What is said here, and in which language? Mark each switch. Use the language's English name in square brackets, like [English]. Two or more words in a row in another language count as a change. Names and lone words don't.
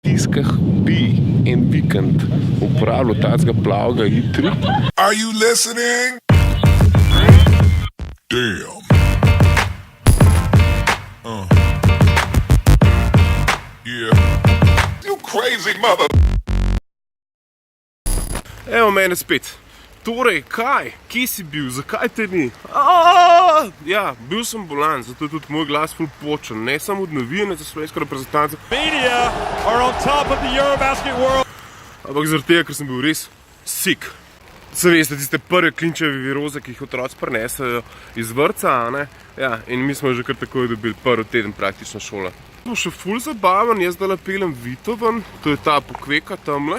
[Slovenian] Tiskah bi en vikend uporabljal tacga plavega I3. [English] Are you listening? Damn. Yeah. You crazy mother. [Slovenian] Evo mene spet. Torej, kaj? Kje si bil? Zakaj te ni? Ja, bil sem bolan, zato je tudi moj glas ful počen. Ne samo od navijanja za slovensko reprezentanco. [English] Media are on top of the Eurobasket world. [Slovenian] Ampak zaradi tega, ker sem bil res sick. Se veste, tiste prve klinčeve viroze, ki jih otroci prinesejo iz vrtca, a ne? Ja, in mi smo že kar takoj dobili prvi teden praktično šola. Bo še ful zabaven, jaz zdaj pelem Vito ven, to je ta pokveka tamle.